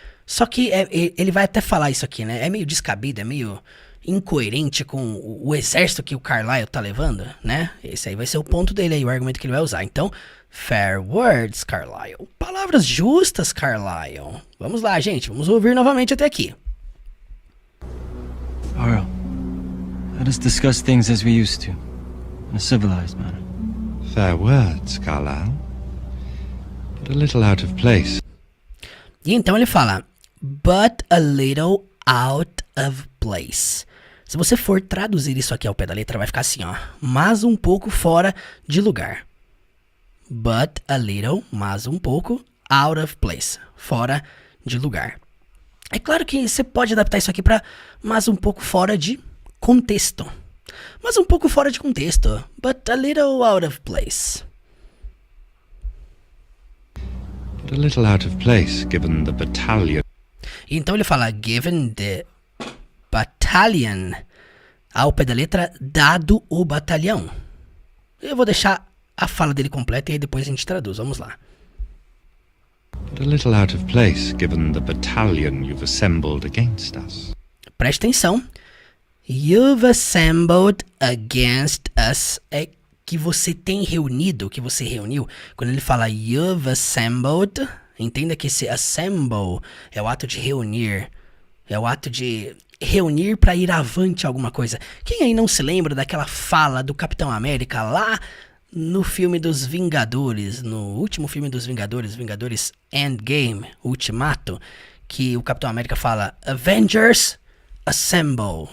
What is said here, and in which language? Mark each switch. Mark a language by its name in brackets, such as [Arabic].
[Portuguese] Só que ele vai até falar isso aqui, né? É meio descabido, é meio incoerente com o exército que o Carlyle tá levando, né? Esse aí vai ser o ponto dele aí, o argumento que ele vai usar. Então, fair words, Carlyle. Palavras justas, Carlyle. Vamos lá, gente. Vamos ouvir novamente até aqui. [English] Arl, let us discuss things as we used to, in a civilized manner. Fair words, Carlyle. But a little out of place. [Portuguese] E então ele fala, but a little out of place. Se você for traduzir isso aqui ao pé da letra, vai ficar assim, ó. Mas um pouco fora de lugar. [English] But a little, mas um pouco, out of place. [Portuguese] Fora de lugar. É claro que você pode adaptar isso aqui para mas um pouco fora de contexto. Mas um pouco fora de contexto. [English] But a little out of place. But a little out of place, given the battalion. [Portuguese] Então ele fala, given the battalion. Ao pé da letra, dado o batalhão. Eu vou deixar a fala dele completa e aí depois a gente traduz. Vamos lá. [English] But a little out of place, given the battalion you've assembled against us. [Portuguese] Preste atenção. [English] You've assembled against us. [Portuguese] É que você tem reunido, que você reuniu. Quando ele fala you've assembled, entenda que esse assemble é o ato de reunir. É o ato de reunir para ir avante alguma coisa. Quem aí não se lembra daquela fala do Capitão América lá no filme dos Vingadores, no último filme dos Vingadores, Vingadores Endgame, Ultimato, que o Capitão América fala Avengers Assemble.